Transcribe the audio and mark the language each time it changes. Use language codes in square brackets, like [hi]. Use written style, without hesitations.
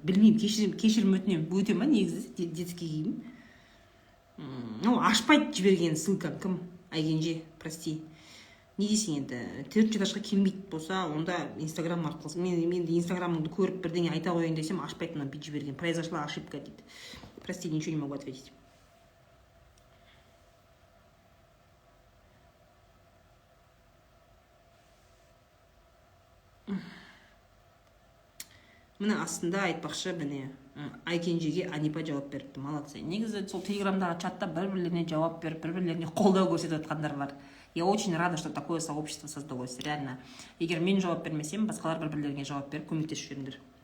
[kk] Білмеймін, кешірім өтінемін. Өте ма негізі детский киім? Ашпайды жіберген ссылкам кім? Айгенже, прости. Не дейсің енді, 4 жасқа келмейді болса, онда инстаграм арқылы. Мен инстаграмыңды көріп бірдеңе айта қойын десем, ашпайды мына бүйтіп жіберген. [ru] Произошла ошибка дейді. Прости, ничего не могу ответить. [kk] Міне астында айтпақшы, міне Айкенжеге Анипа жауап беріпті. Молодцы. Негізі сол телеграмдағы чатта бір-бірлеріне жауап беріп, бір-бірлеріне қолдау көрсетіп жатқандар бар. [ru] Я очень рада, что такое сообщество создалось. Реально. [kk] Егер мен жауап бермесем, басқалар бір-бірлеріне жауап беріп, көмектесіп жүріңдер.